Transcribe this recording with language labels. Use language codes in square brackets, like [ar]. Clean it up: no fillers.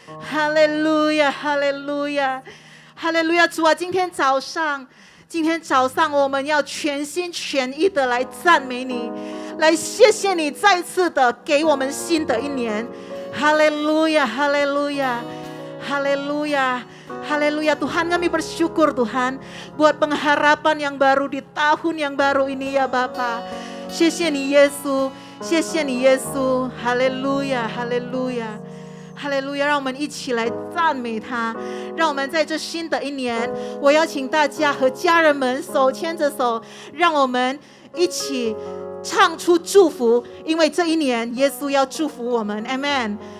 [zh] 哈利路亚，哈利路亚，哈利路亚！主啊，今天早上我们要全心全意的来赞美你，来谢谢你再次的给我们新的一年。哈利路亚，哈利路亚，哈利路亚, haleluya. [id] Tuhan, kami bersyukur Tuhan buat pengharapan yang baru di tahun yang baru ini ya Bapa. [zh] 谢谢你耶稣，谢谢你耶稣，哈利路亚，哈利路亚，哈利路亚！让我们一起来赞美他，让我们在这新的一年，我邀请大家和家人们手牵着手，让我们一起唱出祝福，因为这一年耶稣要祝福我们 Amen。